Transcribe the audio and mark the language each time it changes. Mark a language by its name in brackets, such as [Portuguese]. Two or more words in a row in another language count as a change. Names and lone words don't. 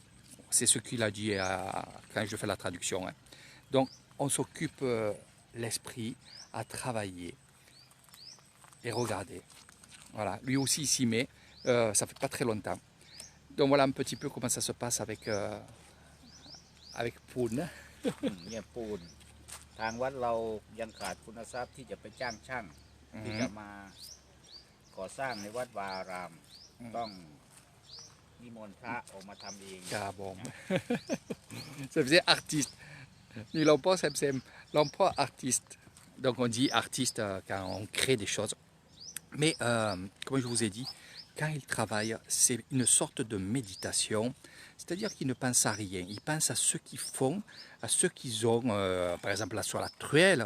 [French] C'est ce qu'il a dit quand je fais la traduction. Hein. Donc on s'occupe l'esprit à travailler et regarder. Voilà, lui aussi il s'y met, ça fait pas très longtemps. Donc voilà un petit peu comment ça se passe avec Poun. [Thai] เนี่ยปูนทางวัดเรายังขาดคุณทรัพย์ที่จะไปจ้างช่างที่จะมาก่อสร้างในวัดวาอารามต้องนิมนต์พระออกมาทำเอง [French] Ah bon. Ça faisait artiste. Ni l'emploi artiste. Donc on dit artiste quand on crée des choses. Mais comme je vous ai dit, quand il travaille, c'est une sorte de méditation. C'est-à-dire qu'il ne pense à rien. Il pense à ce qu'ils font, à ce qu'ils ont, par exemple là sur la truelle.